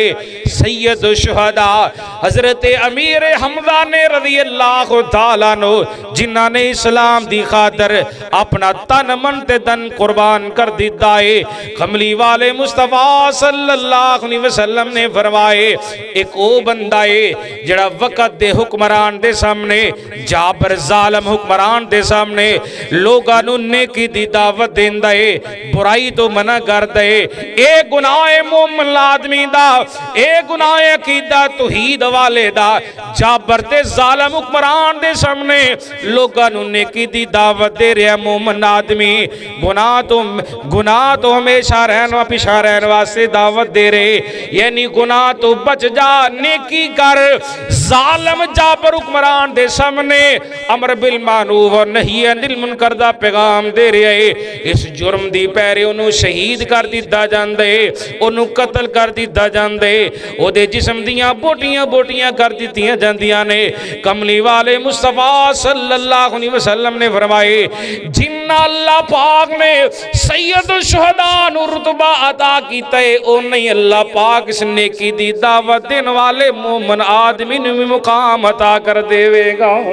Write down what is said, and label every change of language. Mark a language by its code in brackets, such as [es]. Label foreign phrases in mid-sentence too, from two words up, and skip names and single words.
[pa] سید الشہداء حضرت امیر حمزہ نے [ar] رضی اللہ تعالیٰ عنہ، [pa] جنہاں نے اسلام دی خاطر اپنا تن من تے دن قربان کر دیتا ہے، کملی والے مصطفیٰ [ar] صلی اللہ علیہ وسلم [pa] نے فرمائے ایک او بندہ ہے جڑا وقت دے حکمران دے سامنے، جابر ظالم حکمران دے سامنے لوگاں نو نیکی دی دعوت دیندا ہے، برائی تو منع کردا ہے۔ اے گناہ مومن آدمی دا، اے گناہ عقیدہ توحید والے دا، جابر تے ظالم حکمران دے سامنے لوگاں نو نیکی دی دعوت دے رہا مومن آدمی، گناہ تو ہمیشہ رہنا پیچھا رہنے واسطے دعوت دے رہے، یعنی گناہ تو بچ جا، نیکی کر۔ ظالم جابر حکمران دے سامنے [ar] امر بالمعروف [pa] اور [ar] نہی عن المنکر [pa] دا پیغام دے رہے ہیں، اس جرم دی پیرے انہوں شہید کر دیتا جاندے، انہوں قتل کر دیتا جاندے، او دے جسم دیاں بوٹیاں بوٹیاں کر دیتیاں جاندیاں نے۔ کملی والے مصطفیٰ [ar] صلی اللہ علیہ وسلم [pa] نے فرمائے جنہ اللہ پاک نے سید الشہداء نو رتبہ عطا کیتا ہے، او نہیں اللہ پاک اس نیکی دی دعوت دین والے مومن آدمی نے مقام عطا کر دے گا۔